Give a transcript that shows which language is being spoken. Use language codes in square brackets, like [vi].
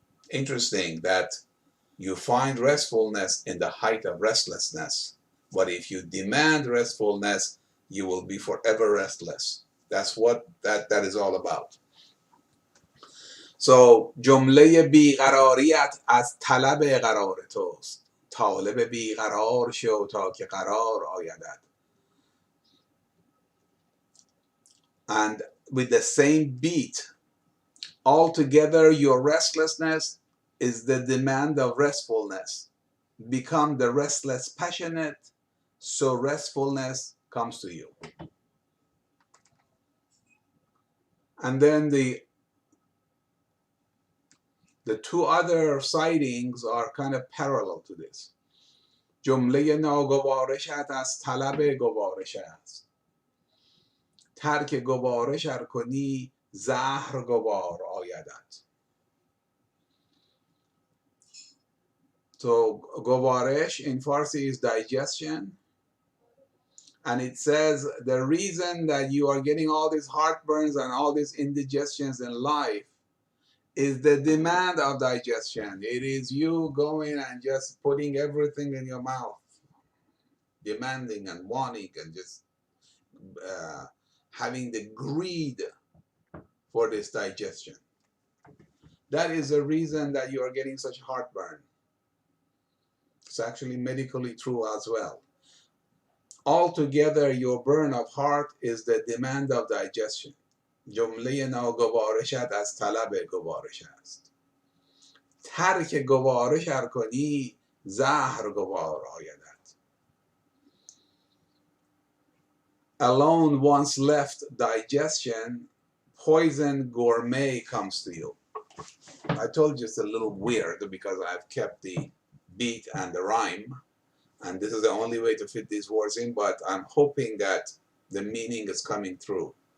[en] Interesting that you find restfulness in the height of restlessness. But if you demand restfulness, you will be forever restless. That's what that is all about. [fa] So جمله بیقراریت از طلب قرار توست. طالب بیقرار شو تا که قرار آیدت. [en] And with the same beat, altogether your restlessness is the demand of restfulness. Become the restless passionate, so restfulness comes to you. And then the two other sightings are kind of parallel to this. [fa] جمله ناگوارشت از طلب گوارش است. ترک گوارش ار کنی زهر گوار آیدت. [en] So گوارش in Farsi is digestion. And it says the reason that you are getting all these heartburns and all these indigestions in life is the demand of digestion. It is you going and just putting everything in your mouth, demanding and wanting and just having the greed for this digestion. That is the reason that you are getting such heartburn. It's actually medically true as well. Altogether, your burn of heart is the demand of digestion. [fa] جمله ناگوارشت از طلب گوارش است. ترک گوارش ار کنی زهر گوار آیدت. [en] Alone, once left digestion, poison gourmet comes to you. I told you it's a little weird because I've kept the beat and the rhyme, and this is the only way to fit these words in, but I'm hoping that the meaning is coming through.